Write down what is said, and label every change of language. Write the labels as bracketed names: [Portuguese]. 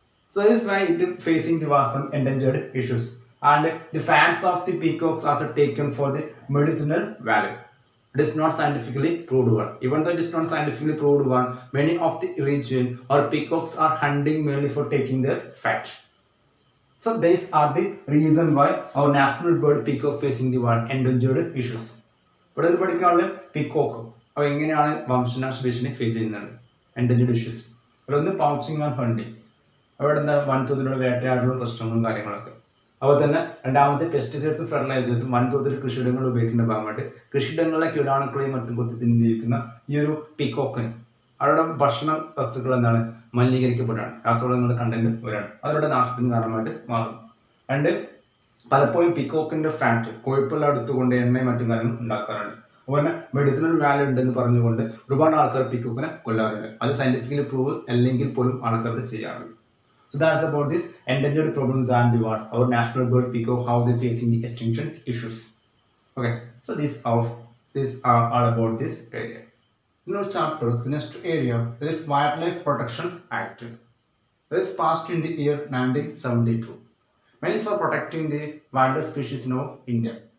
[English] So this is why it is facing the some endangered issues. And the fats of the peacocks are taken for the medicinal value. It is not scientifically proved one. Even though it is not scientifically proved one, many of the region or peacocks are hunting mainly for taking their fat. So these are the reason why our national bird peacock facing the one endangered issues. [Malayalam] ഇവിടെ ഇത് പഠിക്കാനുള്ള peacock അപ്പോൾ എങ്ങനെയാണ് വംശനാശ ഭീഷണി face ചെയ്യുന്നത് endangered issues. ഇവിടെ ഒന്ന് പൗച്ചിങ് ആൻഡ് ഹണ്ടിങ്, അവിടെ എന്താ വൻതോതിലുള്ള വേട്ടയാടലും പ്രശ്നങ്ങളും കാര്യങ്ങളൊക്കെ. അതുപോലെ തന്നെ രണ്ടാമത്തെ പെസ്റ്റിസൈഡ്സ് ഫെർട്ടിലൈസേഴ്സ് വൻതോതിൽ കൃഷിയിടങ്ങൾ ഉപയോഗിക്കുന്ന ഭാഗമായിട്ട് കൃഷിയിടങ്ങളിലെ കീടാണുക്കളെയും മറ്റും കൊത്തി തിന്നിരിക്കുന്ന ഈ ഒരു പീക്കോക്കിന് അവരുടെ ഭക്ഷണ വസ്തുക്കൾ എന്താണ് മലിനീകരിക്കപ്പെട്ടാണ്, രാസവളങ്ങളുടെ കണ്ടന്റ് വരാണ്, അതവരുടെ നാശത്തിന് കാരണമായിട്ട് മാറും. രണ്ട്, പലപ്പോഴും പീക്കോക്കിന്റെ ഫാറ്റ് കൊഴുപ്പെല്ലാം എടുത്തുകൊണ്ട് എണ്ണയും മറ്റും കാര്യങ്ങളും ഉണ്ടാക്കാറുണ്ട്. അതുപോലെ മെഡിസിനൽ വാല്യൂ ഉണ്ടെന്ന് പറഞ്ഞുകൊണ്ട് ഒരുപാട് ആൾക്കാർ പീക്കോക്കിനെ കൊല്ലാറുണ്ട്. അത് സയന്റിഫിക്കലി പ്രൂവ് അല്ലെങ്കിൽ പോലും ആൾക്കാർ ഇത് ചെയ്യാറുണ്ട്. [English] So that's about this endangered problems and the what our national bird peacock, how they facing the extinction issues. Okay, so these are all about this area. In our chapter, the next area, there is Wildlife Protection Act. It is passed in the year 1972, mainly for protecting the wildlife species in our India.